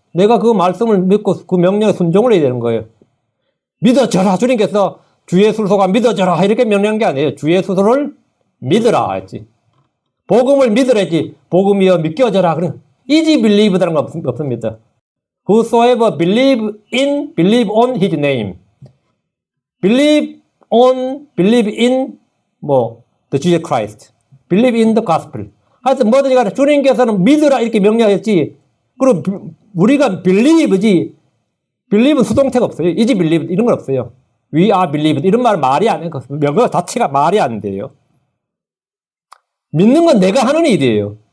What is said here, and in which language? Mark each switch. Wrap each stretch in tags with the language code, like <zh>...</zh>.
<ko>내가 그 말씀을 믿고 그 명령에 순종을 해야 되는 거예요. 믿어져라 주님께서 주 예수를 속아 믿어져라 이렇게 명령한 게 아니에요. 주 예수를 믿으라 했지. 복음을 믿으라지. 복음이여 믿겨져라. 그래.</ko> <en>easy believe</en> <ko>라는 거 없습니다.</ko> <en>Whosoever believe on his name. believe in the Jesus Christ. believe in the gospel.</en> <ko>하여튼 뭐든지 간에 주님께서는 믿으라 이렇게 명령했지. 그리고 우리가 believe지. believe는 수동태가 없어요.</ko> <en>is believe</en> <ko>이런 건 없어요.</ko> <en>we are believed</en> <ko>이런 말이 안 해요. 명어 자체가 말이 안 돼요. 믿는 건 내가 하는 일이에요.</ko>